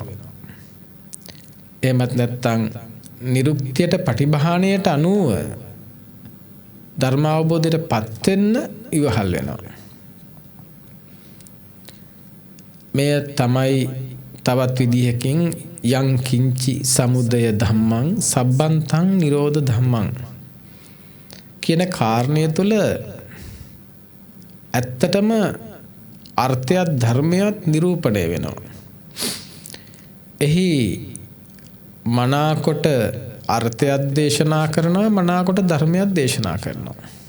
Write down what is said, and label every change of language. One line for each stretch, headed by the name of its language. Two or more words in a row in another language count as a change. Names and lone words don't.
Sinhala: එහෙමත් නැත්නම් නිරුක්තියට පටිභාණයට අනුව ධර්ම අවබෝධයට පත් වෙන්න ඉවහල් වෙනවා. මෙය තමයි තවත් විදිහකින්
Pali: යං කිංචි සමුදය ධම්මං සබ්බන්තං නිරෝධ ධම්මං
Sinhala: කියන කාරණය තුළ ඇත්තටම අර්ථයත් ධර්මයත් නිරූපණය වෙනවා. එහි මනාකොට අර්ථයත් දේශනා කරනවා මනාකොට ධර්මයත් දේශනා කරනවා.